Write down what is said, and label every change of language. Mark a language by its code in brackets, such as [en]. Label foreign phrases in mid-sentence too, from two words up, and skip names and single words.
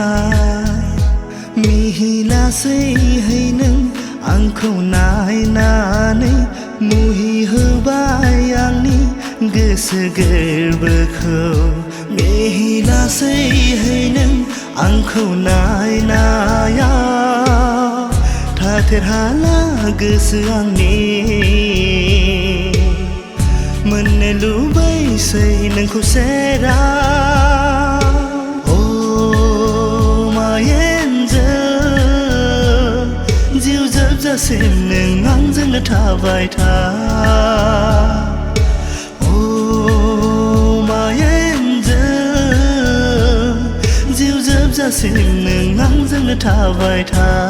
[brx] मिहि लासैहै नों आंखौ नायनानै मुहि होबाय आंनि गोसो गोरबोखौ मिहि लासैहै नों आंखौ नायनायाव थाथेर हाला गोसो आंनि मोननो लुबैसै नोंखौ सेराव [en] my angel [brx] जिउ जोबजासिम नों आंजोंनो थाबाय था [en] my angel [brx] जिउ जोबजासिम नों आंजोंनो थाबाय था